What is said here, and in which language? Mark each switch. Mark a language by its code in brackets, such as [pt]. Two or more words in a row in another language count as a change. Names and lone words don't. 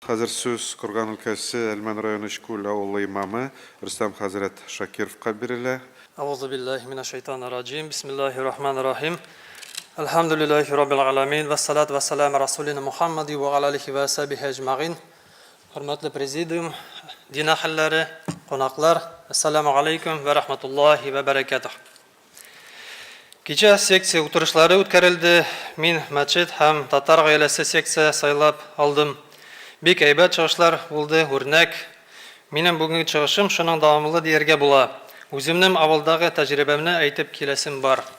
[tt] Хәзер сүз Курган өлкәсе Әлмән районы Ишкүл авылы имамы Рөстәм хәзрәт Шакировка бирелә. [ar] أعوذ بالله من الشيطان الرجيم. بسم الله الرحمن الرحيم. الحمد لله رب العالمين والصلاة والسلام رسولنا محمد وعلى آله وصحبه أجمعين. [tt] Хөрмәтле президиум, дин әһелләре, кунаклар, [ar] السلام عليكم ورحمة الله وبركاته. [tt] Кичә секция утырышлары үткәрелде. Мин мәчет һәм татар гаиләсе секция сайлап алдым. Бик әйбәт чыгышлар булды, үрнәк. Минем бүгенге чыгышым шуның дәвамлы дияргә була. Үземнең авылдагы тәҗрибәмне әйтеп киләсем бар.